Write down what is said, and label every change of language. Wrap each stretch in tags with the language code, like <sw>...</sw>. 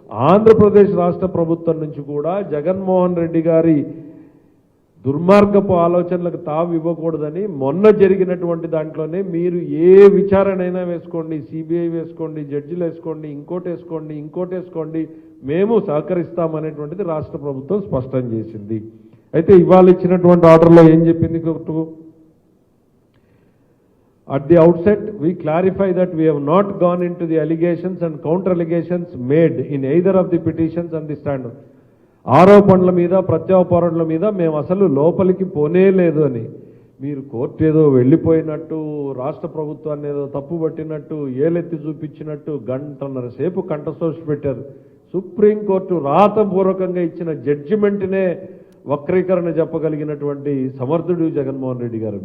<te>ఆంధ్రప్రదేశ్ రాష్ట్ర ప్రభుత్వం నుంచి కూడా జగన్మోహన్ రెడ్డి గారి దుర్మార్గపు ఆలోచనలకు తావు ఇవ్వకూడదని మొన్న జరిగినటువంటి దాంట్లోనే మీరు ఏ విచారణ అయినా వేసుకోండి, సిబిఐ వేసుకోండి, జడ్జిలు వేసుకోండి, ఇంకోటి వేసుకోండి, మేము సహకరిస్తామనేటువంటిది రాష్ట్ర ప్రభుత్వం స్పష్టం చేసింది. అయితే ఇవాళ ఇచ్చినటువంటి ఆర్డర్లో ఏం చెప్పింది court?</te> <en>At the outset, we clarify that we have not gone into the allegations and counter allegations made in either of the petitions and the stand.</en> <te>ఆరోపణల మీద ప్రత్యారోపణల మీద మేము అసలు లోపలికి పోనే లేదు అని మీరు కోర్టు ఏదో వెళ్ళిపోయినట్టు, రాష్ట్ర ప్రభుత్వాన్ని ఏదో తప్పు పట్టినట్టు, ఏలెత్తి చూపించినట్టు గంటన్నర సేపు కంఠశోష పెట్టారు. సుప్రీంకోర్టు రాతపూర్వకంగా ఇచ్చిన జడ్జిమెంట్నే వక్రీకరణ చెప్పగలిగినటువంటి సమర్థుడు జగన్మోహన్ రెడ్డి గారు.</te>